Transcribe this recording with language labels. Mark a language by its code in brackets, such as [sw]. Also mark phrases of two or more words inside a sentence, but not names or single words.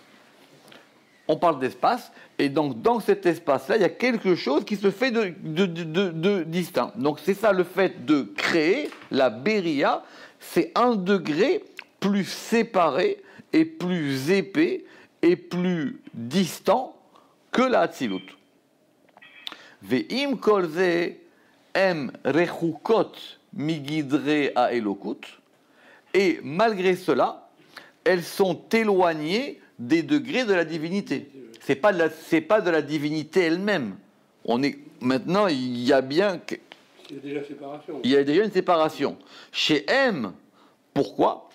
[fr] On parle d'espace, et donc dans cet espace-là, il y a quelque chose qui se fait de distinct. Donc c'est ça le fait de créer la Beria, c'est un degré plus séparé et plus épais et plus distant que la Hatzilut. [he] ועם כל זה הם רחוקות מגדרי האלקות, [fr] et malgré cela, elles sont éloignées des degrés de la divinité. C'est pas de la divinité elle-même. Maintenant, il y a bien Il y a déjà séparation. Il y a déjà une séparation. Chez M, pourquoi?